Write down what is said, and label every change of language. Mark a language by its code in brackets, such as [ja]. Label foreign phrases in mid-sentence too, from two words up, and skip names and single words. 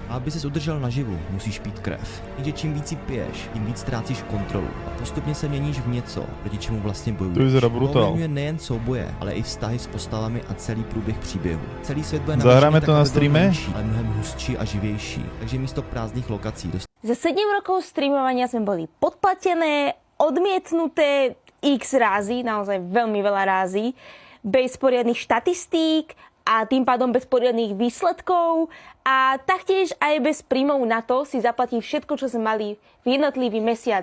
[cs] A aby ses udržel naživu, musíš pít krev. Jenže čím víc ji piješ, tím víc ztrácíš kontrolu a postupně se měníš v něco, proti čemu vlastně bojuješ. [sk] To vyzerá brutál. [cs] Ovlivňuje nejen souboje, ale i vztahy s postavami a celý průběh příběhu. Celý svět bude [sk] Zahráme [cs] namířený [sk] to na [cs] tak, aby byl [sk] streame? [cs] menší, ale mnohem hustší a živější. Takže místo prázdných lokací [sk] Za 7 rokov streamovania sme boli podplatené, odmietnuté x razy, naozaj veľmi veľa razy, bez poriadnych štatistík a tým pádom bez poriadnych výsledkov a taktiež aj bez príjmov na to si zaplatí všetko, čo sme mali v jednotlivý mesiac.